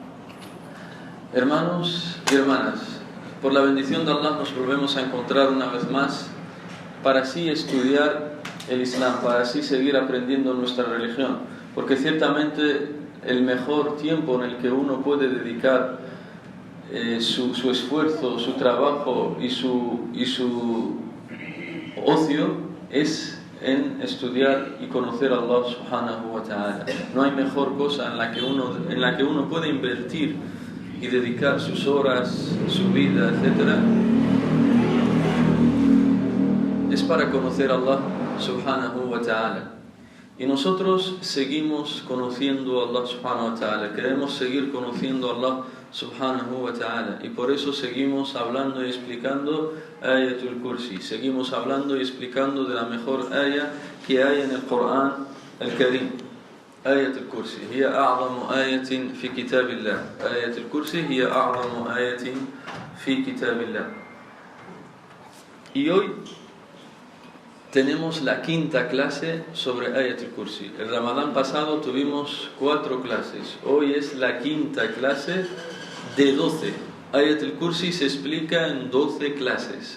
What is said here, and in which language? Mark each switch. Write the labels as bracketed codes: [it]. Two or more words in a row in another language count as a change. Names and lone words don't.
[es] Hermanos y hermanas, por la bendición de Allah nos volvemos a encontrar una vez más para así estudiar el Islam, para así seguir aprendiendo nuestra religión, porque ciertamente el mejor tiempo en el que uno puede dedicar su esfuerzo, su trabajo y su ocio es en estudiar y conocer a Allah [ar] سبحانه وتعالى. [es] No hay mejor cosa en la que uno puede invertir y dedicar sus horas, su vida, etc. es para conocer a Allah [ar] سبحانه وتعالى. [es] Y nosotros seguimos conociendo a Allah [ar] سبحانه وتعالى, [es] queremos seguir conociendo a Allah [ar] سبحانه وتعالى, [es] y por eso seguimos hablando y explicando Ayatul Kursi, seguimos hablando y explicando de la mejor ayah que hay en el Corán el Karim. [ar] آية الكرسي هي أعظم آية في كتاب الله. آية الكرسي هي أعظم آية في كتاب الله. [es] Y hoy tenemos la quinta clase sobre Ayatul Kursi. El Ramadán pasado tuvimos 4 clases. Hoy es la quinta clase de 12. Ayatul Kursi se explica en 12 clases.